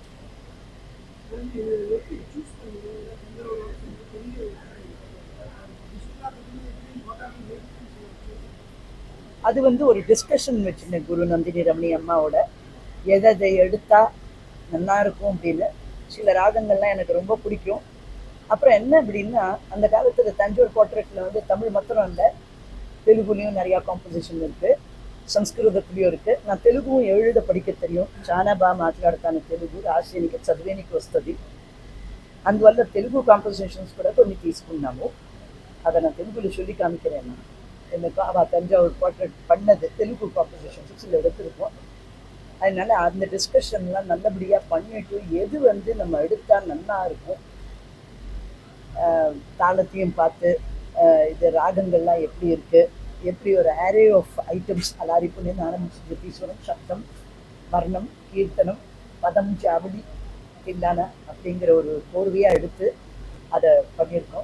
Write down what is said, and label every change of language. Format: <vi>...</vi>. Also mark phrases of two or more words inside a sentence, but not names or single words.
<ta>அது வந்து ஒரு டிஸ்கஷன் வச்சுருந்தேன் குரு நந்தினி ரமணி அம்மாவோட, எதை எடுத்தால் நல்லா இருக்கும் அப்படின்னு. சில ராகங்கள்லாம் எனக்கு ரொம்ப பிடிக்கும். அப்புறம் என்ன அப்படின்னா அந்த காலத்தில் தஞ்சோர் குவார்டெட்டில் வந்து தமிழ் மாத்திரம் இல்லை, தெலுங்குலேயும் நிறையா காம்போசிஷன் இருக்குது, సంస్కృతத்துலேயும் இருக்குது. நான் తెలుగుவும் எழுத படிக்க தெரியும்.</ta> <te>చాలా బాగా మాట్లాడతాను తెలుగు, రాసేనికి చదివేనికి వస్తుంది. అందువల్ల తెలుగు కాంపోజిషన్స్ కూడా కొన్ని తీసుకున్నాము.</te> <ta>அதை நான் தெலுங்குல சொல்லி காமிக்கிறேன். நான் எனக்கு அவள் தஞ்சாவூர் குவார்டெட் பண்ணது தெலுங்கு காம்போசிஷன்ஸ் சில எடுத்திருப்போம். அதனால அந்த டிஸ்கஷன்லாம் நல்லபடியாக பண்ணிட்டு எது வந்து நம்ம எடுத்தால் நல்லா இருக்கும், தாளத்தையும் பார்த்து இது ராகங்கள்லாம் எப்படி இருக்குது, எப்படி ஒரு</ta> <en>array of items</en> <ta>அலாரிப்புன்னு ஆரம்பிச்சு ஈஸ்வரம், சப்தம், வர்ணம், கீர்த்தனம், பதம், ஜாவடி, தில்லான அப்படிங்கிற ஒரு கோர்வையாக எடுத்து அதை பண்ணியிருக்கோம்.</ta>